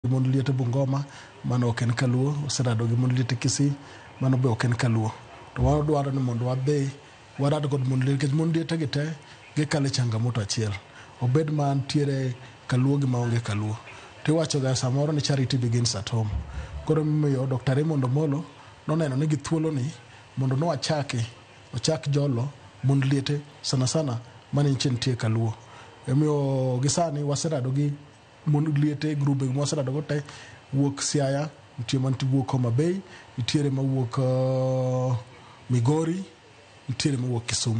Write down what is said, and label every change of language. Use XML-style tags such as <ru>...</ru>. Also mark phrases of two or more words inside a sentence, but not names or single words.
<luo>Mond liete Bungoma, mano ok en Kaluo, oserado gi mond liete Kisii, mano be ok en Kaluo. To wadwaro ni mondo wadhi warad kod mond liete, nikech mond liete gi te gikale changamoto achiel. Obed mantiere Kaluo gi maonge Kaluo. Tiwacho ga samoro ni</luo> <en>charity begins at home.</en> <luo>Koro miyo Dr. Raymond Omolo noneno ni githuolo ni mondo ochak jolo mond liete sana sana mane nitie Kaluo. Emiyo gisani waserado gi mond liete grube waserado go te wuok Siaya, nitie mantie wuok Homa Bay, nitiere mawuok Migori, nitiere mawuok Kisumu.</luo>